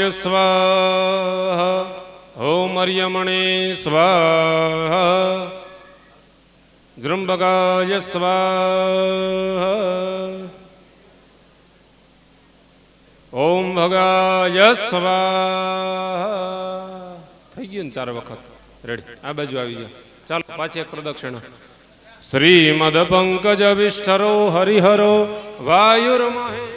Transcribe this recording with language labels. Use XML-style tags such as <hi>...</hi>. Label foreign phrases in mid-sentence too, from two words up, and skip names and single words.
<sa>स्वाहा ओम अर्यमणे स्वाहा जृंबकाय स्वाहा ओम भगाय स्वाहा</sa> <gu>થઈ ગયું ને 4 વખત રેડી આ બાજુ આવી જાઓ ચાલો પાછી એક પ્રદક્ષિણા</gu> <sa>શ્રીમદ પંકજ વિષ્ઠરો હરિહરો વાયુર્મહે</sa>